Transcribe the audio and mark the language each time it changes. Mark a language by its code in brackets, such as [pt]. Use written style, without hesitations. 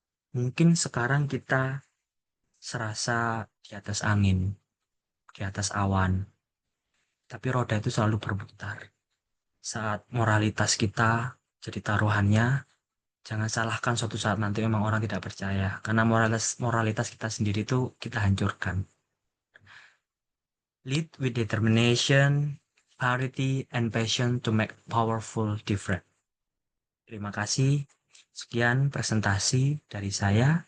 [id] Mungkin sekarang kita serasa di atas angin, di atas awan, tapi roda itu selalu berputar. Saat moralitas kita jadi taruhannya, jangan salahkan suatu saat nanti memang orang tidak percaya, karena moralitas kita sendiri itu kita hancurkan. [en] Lead with determination, clarity, and passion to make powerful difference. [id] Terima kasih. Sekian presentasi dari saya.